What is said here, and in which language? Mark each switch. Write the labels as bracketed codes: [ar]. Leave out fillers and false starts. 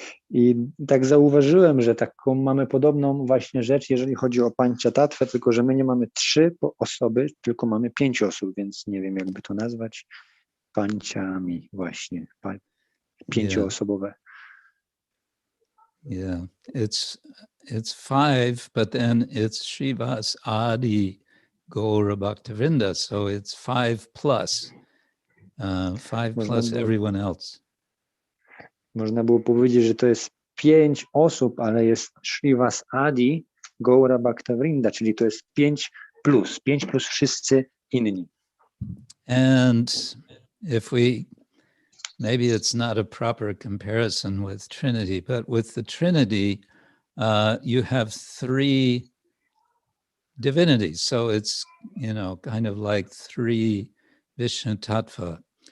[pl] I tak zauważyłem, że taką mamy podobną właśnie rzecz, jeżeli chodzi o Panchatattwę, tylko że my nie mamy 3 osoby, tylko mamy 5 osób, więc nie wiem, jakby to nazwać. Panchami właśnie, 5-osobowe. [en] Yeah, it's 5, but then it's Srivas Adi Gaura Bhaktivinoda, so it's 5 plus. 5 plus everyone else. [pl] Można było powiedzieć, że to jest 5 osób, ale jest Srivas Adi Gaura Bhaktivinoda, czyli to jest 5 plus wszyscy inni. [en] And if maybe it's not a proper comparison with Trinity, but with the Trinity, you have 3 divinities. So it's, kind of like 3 Vishnu Tattva.